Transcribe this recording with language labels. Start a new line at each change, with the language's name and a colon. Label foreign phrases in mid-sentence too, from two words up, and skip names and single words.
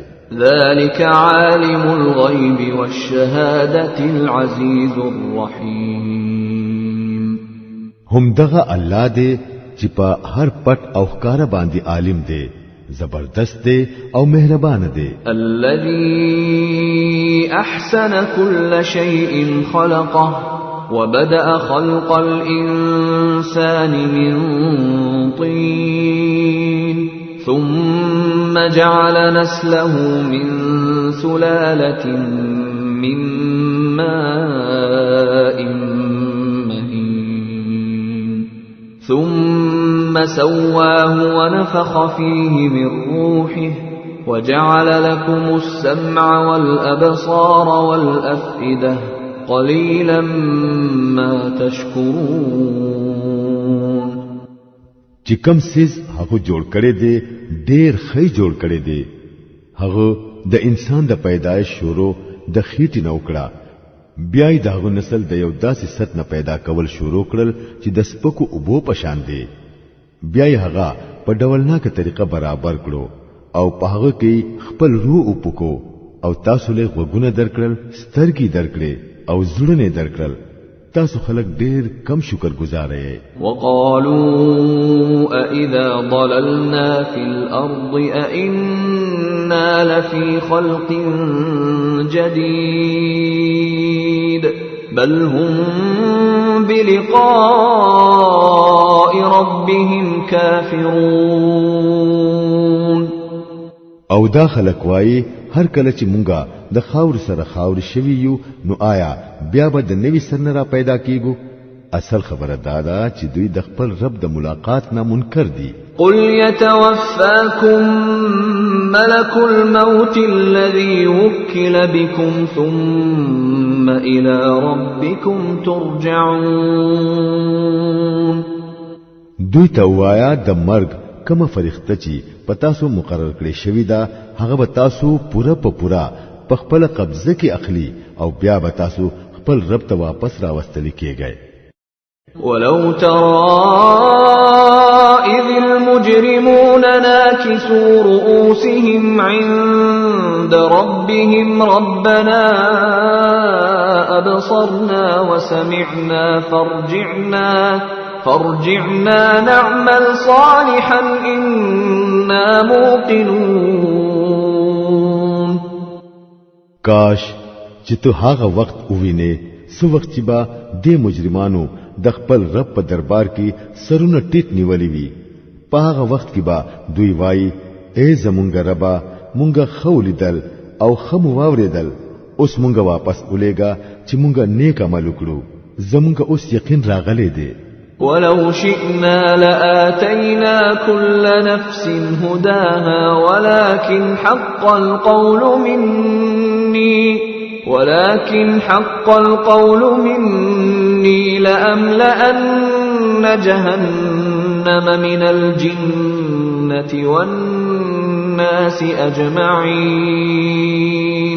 Arabic: ذلك عالم الغيب والشهادة العزيز الرحيم.
Pashto: هم دغه الله دی چې په هر پټ او ښکارا باندې عالم دی، زبردست دی او مهربان دی.
Arabic: الذي احسن كل شيء خلقه وبدأ خلق الانسان من طين ثم جعل نسله من سلالة من ماء مهين ثم سواه ونفخ فيه من روحه وجعل لكم السمع والأبصار والأفئدة قليلا ما تشكرون.
Pashto: چې کوم سیز هغه جوړ کړي دي ډېر ښه جوړ کړي دي. هغه د انسان د پیدایش شروع د خېټې نو کړه، بیا یې دغه نسل د یو داسې ست نه پیدا کول شروع کړل چې د سپکو اوبو پشان دی. بیا یې هغه په ډولناکه طریقه برابر کړو او په هغه کې خپل روح وپکو او تاسو له غوګونه درکړل، سترګې درکړې او زړونه درکړل. تاسو خلک ډېر کم شکر گزار یې.
Arabic: وقالوا أإذا ضللنا في الأرض أإنا لفي خلق جديد بل هم بلقاء ربهم كافرون.
Pashto: او دا خلک وایي هر کله چې مونږه د خاور سره خاور شوی یو نو آیا بیا به د نوی سرنه را پیدا کیږو؟ اصل خبره دا ده چې دوی د خپل رب د ملاقات نه منکر دي.
Arabic: قل يتوفاكم ملك الموت الذي وكل بكم ثم إلى ربكم ترجعون.
Pashto: دوی ته وایا د مرګ کومه فرښتہ چې پتاسو مقرر کړی شوی دا هغه به تاسو پوره په پوره په خپل قبضه کې اخلي او بیا به تاسو خپل رب ته واپس راوستل کیږئ.
Arabic: ولو ترى إذ المجرمون ناكسوا رؤوسهم عند ربهم ربنا أبصرنا وسمعنا فارجعنا نعمل صالحا إنا موقنون.
Pashto: کاش چې ته هغه وخت ووینې سو وخت چې با د مجرمانو د خپل رب په دربار کې سرونه ټیټ نیولې وي. په هغه وخت کې با دوی وایي اے زمونږ ربا مونږه خولیدل او خمو واوریدل، اوس مونږه واپس ولېګا چې مونږه نیک عمل وکړو، زمونږه اوس یقین راغلی دی.
Arabic: ولو شئنا لآتينا كل نفس هداها ولكن حق القول مني لأملأن جهنم من الجنة والناس أجمعين.